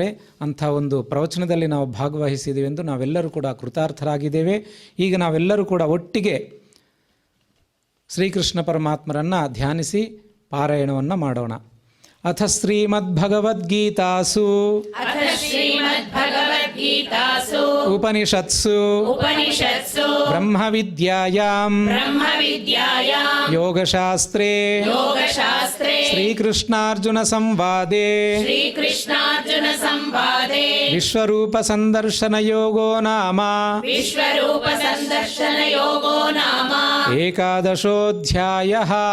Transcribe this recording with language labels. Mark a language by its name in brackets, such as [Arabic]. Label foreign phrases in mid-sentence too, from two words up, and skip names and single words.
[Kannada] ಅಂಥ ಒಂದು ಪ್ರವಚನದಲ್ಲಿ ನಾವು ಭಾಗವಹಿಸಿದ್ದೀವಿ ಎಂದು ನಾವೆಲ್ಲರೂ ಕೂಡ ಕೃತಾರ್ಥರಾಗಿದ್ದೇವೆ. ಈಗ ನಾವೆಲ್ಲರೂ ಕೂಡ ಒಟ್ಟಿಗೆ ಶ್ರೀಕೃಷ್ಣ ಪರಮಾತ್ಮರನ್ನು ಧ್ಯಾನಿಸಿ ಪಾರಾಯಣವನ್ನು ಮಾಡೋಣ. [Sanskrit] ಅಥ ಶ್ರೀಮದ್ಭಗವದ್ಗೀತಾಸು ಉಪನಿಷತ್ಸು ಬ್ರಹ್ಮವಿದ್ಯಾಯಾಂ ಯೋಗಶಾಸ್ತ್ರೇ ಶ್ರೀಕೃಷ್ಣಾರ್ಜುನ ಸಂವಾದೇ ವಿಶ್ವರೂಪ ಸಂದರ್ಶನ ಯೋಗೋ ನಾಮ ಏಕಾದಶೋಧ್ಯಾಯಃ.